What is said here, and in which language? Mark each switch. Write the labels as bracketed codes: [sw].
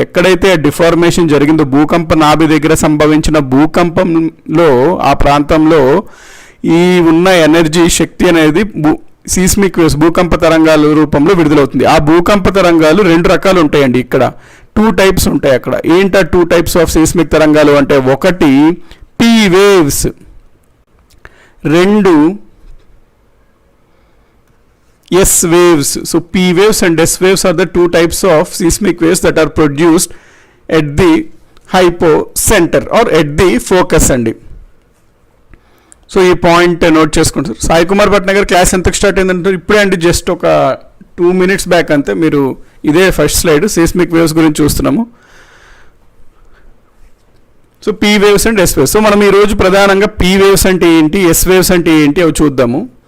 [te] ఎక్కడైతే డిఫార్మేషన్ జరిగిందో, భూకంప నాభి దగ్గర సంభవించిన భూకంపంలో ఆ ప్రాంతంలో ఈ ఉన్న ఎనర్జీ, శక్తి అనేది సీస్మిక్ వేవ్స్, భూకంప తరంగాల రూపంలో విడుదలవుతుంది. ఆ భూకంప తరంగాలు 2 రకాలు ఉంటాయండి. ఇక్కడ 2 టైప్స్ ఉంటాయి. అక్కడ ఏంటా 2 టైప్స్ ఆఫ్ సీస్మిక్ తరంగాలు అంటే, ఒకటి P waves, 2 S waves. [en] So P waves and S waves are the 2 types of seismic waves that are produced at the hypocenter or at the focus [te] అండి. సో ఈ point note చేసుకుంటారు. Sai Kumar Bhatnagar class ఎంతకు start అయిందంటే ఇప్పుడే అండి, just ఒక 2 minutes back అంతే. మీరు ఇదే ఫస్ట్ స్లైడ్ సీస్మిక్ వేవ్స్ గురించి చూస్తున్నాము. So P waves and yes waves. So మనం ఈరోజు ప్రధానంగా పీ వేవ్స్ అంటే ఏంటి, ఎస్ వేవ్స్ అంటే ఏంటి అవి చూద్దాము.